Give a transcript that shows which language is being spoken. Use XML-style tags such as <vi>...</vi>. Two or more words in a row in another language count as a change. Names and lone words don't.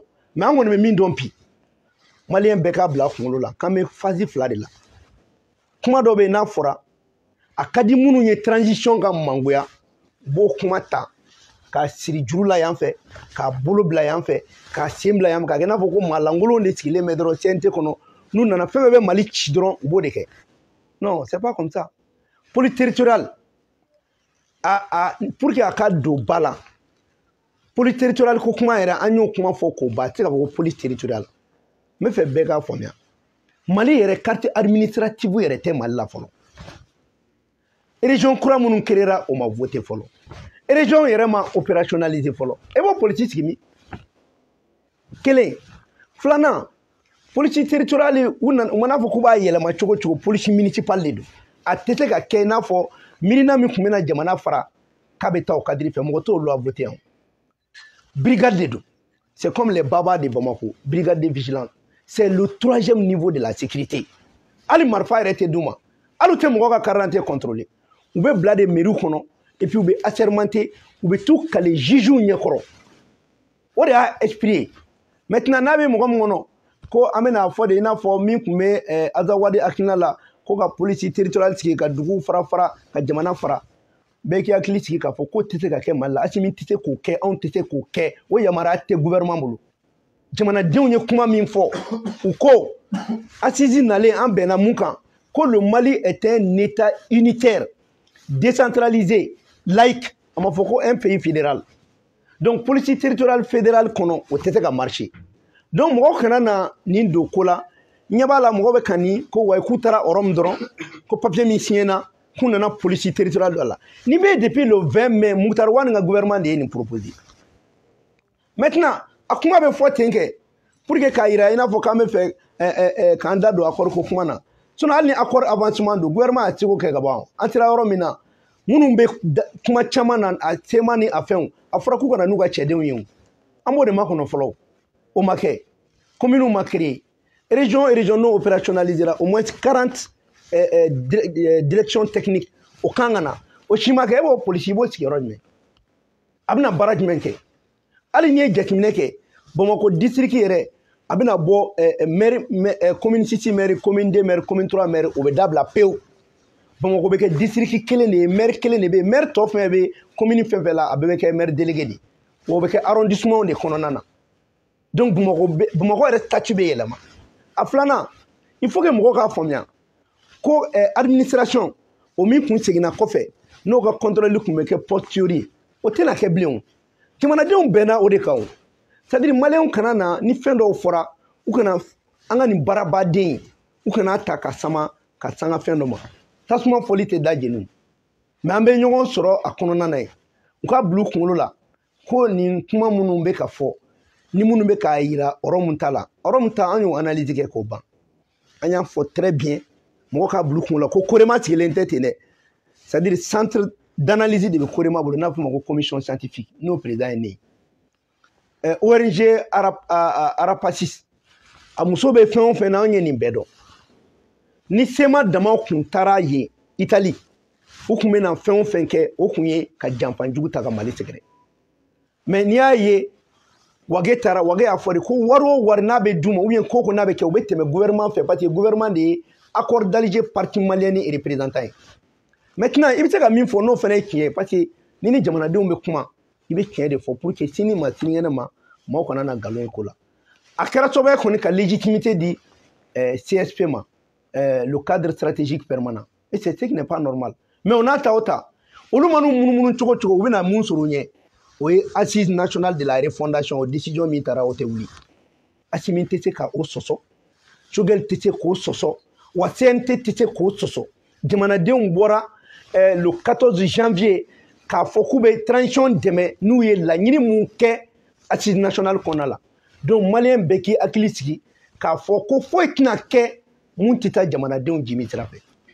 <bm>mais an kɔni bɛ min dɔn bi maliyɛn bɛɛ k'a bila kunkolo la k'an bɛ phase 2 de la kuma dɔ bɛ yen n'a fɔra a ka di minnu ye transition ka mangoya u b'o kuma ta k'a siri juru la yan fɛ k'a bolo bila yan fɛ k'a sen bila yan fɛ k'a kɛ i n'a fɔ ko maa lankolonw de sigilen bɛ dɔrɔn CNT kɔnɔ n'u nana fɛn fɛn bɛ Mali ci dɔrɔn u b'o de kɛ</bm> <fr>non c'est pas comme ça police territoriale pour que</fr> <bm>a ka don ba la</bm> <fr>police territoriale</fr> <bm>ko kuma yɛrɛ an y'o kuma fɔ k'o ban a tɛ se ka fɔ ko</bm> <fr>police territoriale</fr> <bm>n bɛ fɛ bɛɛ k'a faamuya Mali yɛrɛ</bm> <fr>carte administrative</fr> <bm>yɛrɛ tɛ Mali la fɔlɔ région kura minnu créera o ma voté fɔlɔ région yɛrɛ ma opérationnaliser fɔlɔ e b'o politique sigi min kelen filanan</bm> <fr>police territoriale</fr> <bm>u mana fɔ k'u b'a yɛlɛma cogo cogo</bm> <fr>police municipale</fr> <bm>de don a tɛ se ka kɛ i n'a fɔ miirina min tun bɛna jamana fara k'a bɛ taa o kadiri fɛ mɔgɔ t'o</bm> <fr>loi voté</fr> <bm>yan brigade de don</bm> <fr>c'est comme les babas de Bamako brigade de vigilance c'est le 3e niveau de la sécurité</fr> <bm>hali marifa yɛrɛ tɛ d'u ma hali u tɛ mɔgɔ ka</bm> <fr>carte d'identité contrôler</fr> <bm>u bɛ bila de mairie kɔnɔ</bm> <fr>et puis</fr> <bm>u bɛ assermenté u bɛ t'u kale juge ɲɛkɔrɔ o de y'a esprit ye maintenant n'a bɛ mɔgɔ min kɔnɔ ko an bɛna fɔ de i n'a fɔ min tun bɛ Azawadi hakilina la ko ka</bm> <fr>police territoriale</fr> <bm>sigi ka dugu fara fara ka jamana fara bɛɛ k'i hakili sigi k'a fɔ ko tɛ se ka kɛ Mali la Asimi tɛ se k'o kɛ anw tɛ se k'o kɛ o yamaruya tɛ gouvernement bolo jamanadenw ye kuma min fɔ u ko assise nalen an bɛnna mun kan ko</bm> <fr>le Mali est un état unitaire décentralisé laïque</fr> <bm>a ma fɔ ko</bm> <fr>un pays fédéral donc police territoriale fédérale</fr> <bm>kɔnɔ o tɛ se ka marcher donc mɔgɔ kana na nin don ko la ɲɛ b'a la mɔgɔ bɛ ka nin ko wa k'u taara Rome dɔrɔn ko papier min signé na k'u nana</bm> <fr>police territoriale</fr> <bm>dɔ la ni bɛ</bm> <fr>depuis le 20 mai</fr> <bm>Muktar Wani ka gouvernement de ye nin proposé maintenant a kuma bɛ fɔ ten kɛ</bm> <fr>pour que</fr> <bm>k'a yira i n'a fɔ k'an bɛ fɛ k'an da don accord ko kuma na sinon hali ni</bm> <fr>accord avancement</fr> <bm>don gouvernement a tɛ se k'o kɛ ka ban an sera yɔrɔ min na minnu bɛ kuma caman na a sema ni a fɛnw a fɔra k'u kana n'u ka cɛdenw ye an b'o de makɔnɔ fɔlɔ o ma kɛ commune ma créé</bm> <fr>région non opérationnalisera au moins 40 directions techniques</fr> <bm>o kan ka na o si ma kɛ e b'o polisi i b'o sigi yɔrɔ jumɛn a bɛna baara jumɛn kɛ hali n'i ye jateminɛ kɛ Bamako district yɛrɛ a bɛna bɔ</bm> <fr>maire commune 6 maire commune 2 maire commune 3 maire</fr> <bm>o bɛ dabila pewu Bamako bɛ kɛ district kelen de ye maire kelen de bɛ yen maire tɔ fɛn bɛ commune fɛn fɛn la a bɛɛ bɛ kɛ</bm> <fr>maire délégué</fr> <bm>de o bɛ kɛ arrondissement de kɔnɔna na donc Bamako yɛrɛ statut bɛ yɛlɛma a filanan</bm> <fr>il faut que</fr> <bm>mɔgɔw k'a faamuya ko administration o min kun seginna kɔfɛ n'o ka contrôle kun bɛ kɛ posteriori o tɛna kɛ bilen o jamanadenw bɛnna o de kan o</bm> <fr>c'est à dire</fr> <bm>maliyɛnw kana na ni fɛn dɔw fɔra u kana an ka nin baarabaden u kana ta ka sama ka sanga fɛn dɔ ma tasuma fɔli tɛ da jeni mais an bɛ ɲɔgɔn sɔrɔ a kɔnɔna na ye u ka bila u kunkolo la ko nin kuma minnu bɛ ka fɔ ni minnu bɛ k'a yira Rome ta la Rome ta an y'o analyse kɛ k'o ban an y'a fɔ</bm> <fr>très bien</fr> <bm>mɔgɔ k'a bila u kunkolo la ko Korema sigilen tɛ ten dɛ</bm> <fr>c'est à dire centre d'analyse</fr> <bm>de bɛ Korema bolo n'a bɛ f'o ma ko</bm> <fr>commission scientifique</fr> <bm>n'o président ye ne ye ONG Arapacis a muso bɛ fɛn o fɛn na an ye nin bɛɛ dɔn ni sema damaw kun taara yen Italie u kun bɛ na fɛn o fɛn kɛ o kun ye ka janfanjugu ta ka Mali sɛgɛrɛ mais n'i y'a ye Wage taara Wage y'a fɔ de ko wari o wari n'a bɛ d'u ma</bm> <fr>ou bien</fr> <bm>ko n'a bɛ kɛ u bɛ tɛmɛ gouvernement fɛ</bm> <fr>parce que gouvernement</fr> <bm>de ye accord d'Alger</bm> <fr>parti malien</fr> <bm>ni représentant ye maintenant i bɛ se ka min fɔ n'o fana ye tiɲɛ ye</bm> <fr>parce que</fr> <bm>ni ni jamanadenw bɛ kuma i bɛ tiɲɛ de fɔ</bm> <fr>pour que</fr> <bm>sini ma sinikɛnɛ ma maaw kana na nkalon ye ko la a kɛra sababu ye kɔni ka légitimité di CSP ma</bm> <fr>le cadre stratégique permanent et c'est ce qui n'est pas normal mais on n'a</fr> <bm>ta o ta olu ma n'u munumunu cogo cogo u bɛna mun sɔrɔ u ɲɛ o ye</bm> <fr>assise nationale de la refondation</fr> <bm>o décision min taara o tɛ wuli Asimi tɛ se ka o sɔsɔ Choguel tɛ se k'o sɔsɔ wa CNT tɛ se k'o sɔsɔ jamanadenw bɔra</bm> <fr>le 14 janvier</fr> <bm>k'a fɔ k'u bɛ transition dɛmɛ n'u ye laɲini mun kɛ</bm> <fr>assise nationale</fr> <bm>kɔnɔna la donc maliyɛn bɛɛ k'i hakili sigi k'a fɔ ko foyi tɛna kɛ mun tɛ taa jamanadenw jimi sira fɛ</bm>